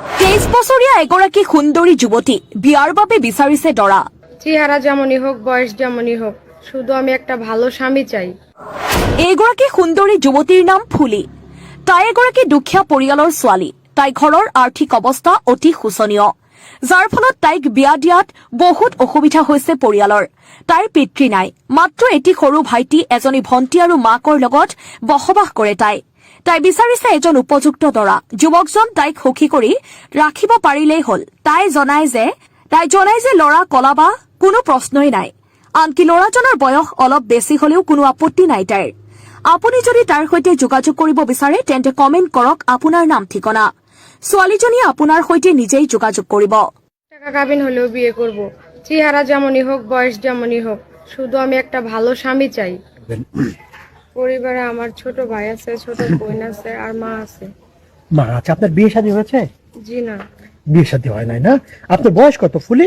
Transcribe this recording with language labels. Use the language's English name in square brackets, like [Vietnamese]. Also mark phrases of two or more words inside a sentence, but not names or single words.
[Assamese] 23 বছৰীয়া এগৰাকী সুন্দৰী যুৱতী বিয়াৰ বাবে বিচাৰিছে দৰা। [Bangla] চেহারা যেমনই হোক, বয়স যেমনই হোক, শুধু আমি একটা ভালো স্বামী চাই। [Assamese] এইগৰাকী সুন্দৰী যুৱতীৰ নাম ফুলি। তাই এগৰাকী দুখীয়া পৰিয়ালৰ ছোৱালী। তাই ঘৰৰ আৰ্থিক অৱস্থা অতি শোচনীয়, যাৰ ফলত তাইক বিয়া দিয়াত বহুত অসুবিধা হৈছে পৰিয়ালৰ। তাইৰ পিতৃ নাই, মাত্ৰ এটি সৰু ভাইটি, এজনী ভণ্টি আৰু মাকৰ লগত বসবাস কৰে তাই। তাই বিচাৰিছে এজন উপযুক্ত দৰা। যুৱকজন তাইক সুখী কৰি ৰাখিব পাৰিলেই হ'ল। তাই জনায় যে ল'ৰা কলা বা কোনো প্ৰশ্নই নাই, আনকি ল'ৰাজনৰ বয়স অলপ বেছি হলেও কোনো আপত্তি নাই তাইৰ। আপুনি যদি তাৰ সৈতে যোগাযোগ কৰিব বিচাৰে তেন্তে কমেণ্ট কৰক আপোনাৰ নাম ঠিকনা। ছোৱালীজনীয়ে আপোনাৰ সৈতে নিজেই যোগাযোগ কৰিব। [Bangla] টাকা কাবিন হলেও বিয়ে করব। চেহারা যেমনই হোক, বয়স যেমনই হোক, শুধু আমি একটা ভালো স্বামী চাই। পরিবারে আমার ছোট ভাই আছে, ছোট বোন আছে আর মা আছে। মা আছে। আপনার বিয়ে শাদী হয়েছে? জি না, বিয়ে শাদী হয় নাই না? আপনার বয়স কত ফুলি?